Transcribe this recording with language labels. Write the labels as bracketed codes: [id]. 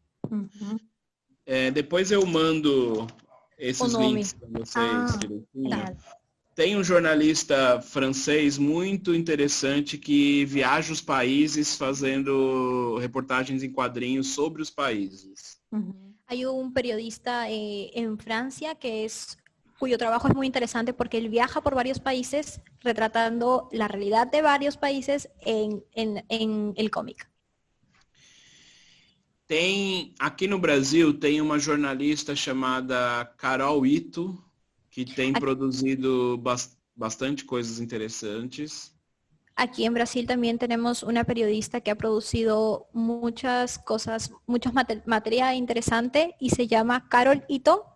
[pt] Uhum. Depois eu mando esses links para vocês. Tá. Tem um jornalista francês muito interessante que viaja os países fazendo reportagens em quadrinhos sobre os países. Uhum. [es] Hay un periodista en Francia cuyo trabajo es muy interesante porque él viaja por varios países retratando la realidad de varios países en el cómic. [pt] Aqui no Brasil tem uma jornalista chamada Carol Ito, que tem produzido bastante coisas interessantes. [es] Aquí en Brasil también tenemos una periodista que ha producido muchas cosas, materia interesante y se llama Carol Ito.